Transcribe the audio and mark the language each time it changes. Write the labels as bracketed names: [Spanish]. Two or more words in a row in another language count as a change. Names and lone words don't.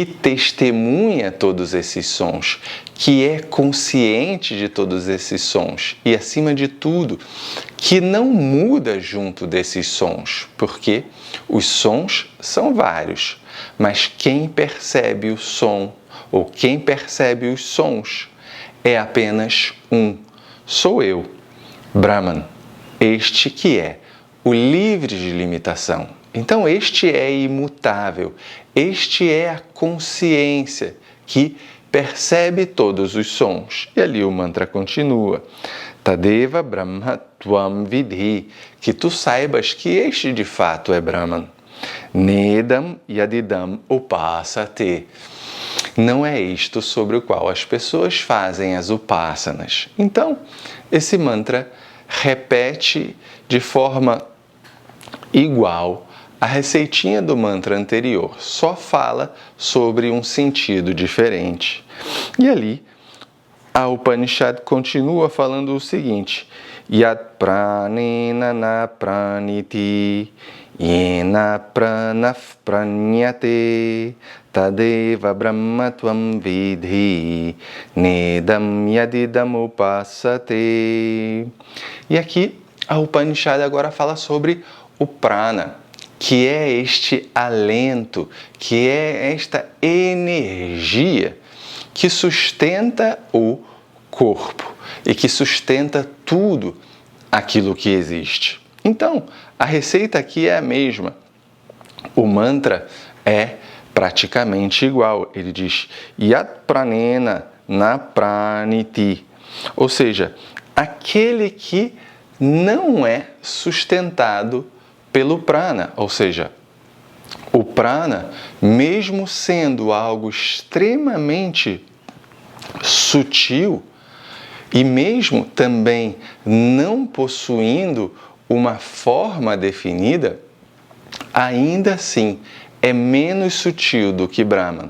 [Portuguese] testemunha todos esses sons, que é consciente de todos esses sons e, acima de tudo, que não muda junto desses sons, porque os sons são vários, mas quem percebe o som ou quem percebe os sons é apenas um, sou eu, Brahman, este que é o livre de limitação. Então, este é imutável, este é a consciência que percebe todos os sons. E ali o mantra continua. [Sanskrit] तदेव ब्रह्मत्वम् विधि, [Portuguese] que tu saibas que este de fato é Brahman. [Sanskrit] नेदम् यदिदम् उपासते. [Portuguese] Não é isto sobre o qual as pessoas fazem as upasanas. Então, esse mantra repete de forma igual a receitinha do mantra anterior, só fala sobre um sentido diferente. E ali, a Upanishad continua falando o seguinte: [Sanskrit] यत् प्राणेन न प्राणिति, येन प्राणफ् प्राण्यते, तदेव ब्रह्मत्वम् विधि, नेदम् यदिदम् उपासते. [Portuguese] E aqui, a Upanishad agora fala sobre o prana, que é este alento, que é esta energia que sustenta o corpo e que sustenta tudo aquilo que existe. Então, a receita aqui é a mesma. O mantra é praticamente igual. Ele diz [Sanskrit] यत् प्राणेन न प्राणिति, [Portuguese] ou seja, aquele que não é sustentado pelo prana, ou seja, o prana, mesmo sendo algo extremamente sutil e mesmo também não possuindo uma forma definida, ainda assim é menos sutil do que Brahman.